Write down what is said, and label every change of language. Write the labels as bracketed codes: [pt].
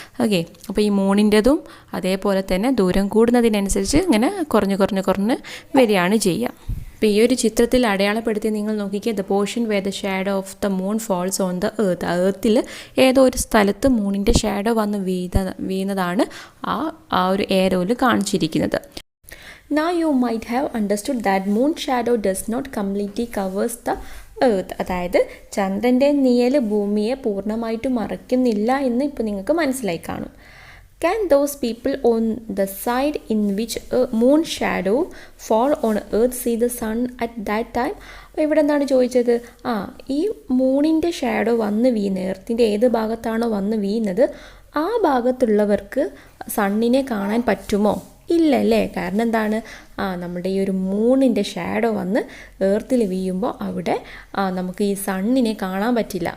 [ml] Okay, അപ്പോൾ ഈ മൂണിൻ്റെതും അതേപോലെ തന്നെ ദൂരം കൂടുന്നതിനനുസരിച്ച് ഇങ്ങനെ കുറഞ്ഞ് വരികയാണ് ചെയ്യുക. അപ്പോൾ ഈ ഒരു ചിത്രത്തിൽ അടയാളപ്പെടുത്തി നിങ്ങൾ നോക്കിക്കുക, [en] The portion where the shadow of the moon falls on the earth. [ml] എർത്തിൽ ഏതോ ഒരു സ്ഥലത്ത് മൂണിൻ്റെ ഷാഡോ വന്ന് വീഴുന്നതാണ് ആ ഒരു ഏരോയിൽ കാണിച്ചിരിക്കുന്നത്. [en] Now you might have understood that moon shadow does not completely covers the earth, [ml] അതായത് ചന്ദ്രൻ്റെ നിഴൽ ഭൂമിയെ പൂർണ്ണമായിട്ടും മറയ്ക്കുന്നില്ല എന്ന് ഇപ്പോൾ നിങ്ങൾക്ക് മനസ്സിലായി കാണും. [en] Can those people on the side in which a moon shadow fall on earth see the sun at that time? [ml] അപ്പോൾ ഇവിടെ എന്താണ് ചോദിച്ചത്? ഈ മൂണിൻ്റെ ഷാഡോ വന്ന് വീഴുന്ന, എർത്തിൻ്റെ ഏത് ഭാഗത്താണോ വന്ന് വീഴുന്നത് ആ ഭാഗത്തുള്ളവർക്ക് സണ്ണിനെ കാണാൻ പറ്റുമോ? ഇല്ലല്ലേ. കാരണം എന്താണ്? നമ്മുടെ ഈ ഒരു മൂണിൻ്റെ ഷാഡോ വന്ന് എർത്തിൽ വീഴുമ്പോൾ അവിടെ നമുക്ക് ഈ സണ്ണിനെ കാണാൻ പറ്റില്ല.